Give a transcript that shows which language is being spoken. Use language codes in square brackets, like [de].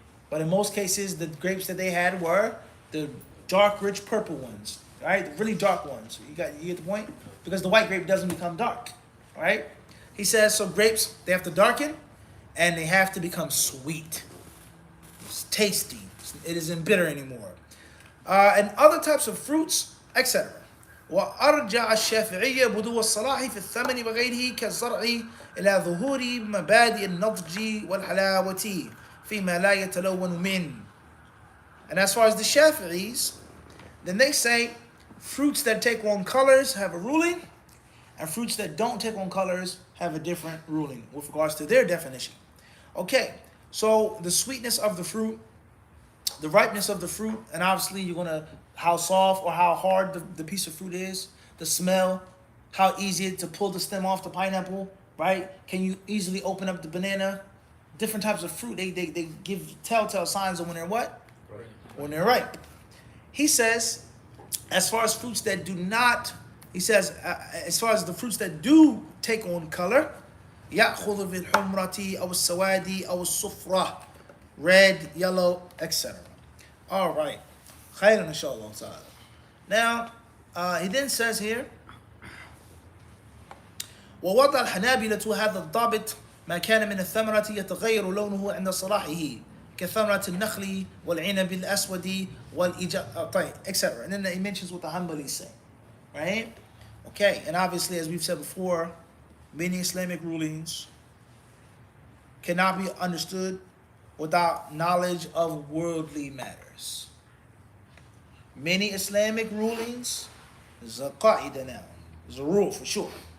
[en] But in most cases, the grapes that they had were the dark, rich purple ones, right? The really dark ones. You get the point? Because the white grape doesn't become dark, right? He says, so grapes, they have to darken, and they have to become sweet. It's tasty. It isn't bitter anymore. And other types of fruits, etc. [ar] وأرجع الشافعية بدو الصلاح في الثمن وغيره كالزرع إلى ظهور مبادئ النضج والحلاوة فيما لا يتلون منه. [en] And as far as the Shafi'is, then they say fruits that take on colors have a ruling, and fruits that don't take on colors have a different ruling with regards to their definition. Okay, so the sweetness of the fruit, the ripeness of the fruit, and obviously how soft or how hard the piece of fruit is, the smell, how easy it is to pull the stem off the pineapple, right? Can you easily open up the banana? Different types of fruit, they give telltale signs of when they're what? Right. When they're ripe. He says, as far as fruits that do not, as far as the fruits that do take on color, [ar] يأخذ بالحمرة أو السواد أو الصفرة, [en] red, yellow, etc. All right. [ar] خيرا إن شاء الله تعالى. [en] Now, he then says here, [ar] ووضع الحنابلة هذا الضابط ما كان من الثمرة يتغير لونه عند صلاحه كثمرة النخل والعنب الأسود طيب, etc. [en] And then he mentions what the Hanbalis say, right? Okay, and obviously, as we've said before, many Islamic rulings cannot be understood without knowledge of worldly matters. Many Islamic rulings, there's a qaida now, there's a rule for sure.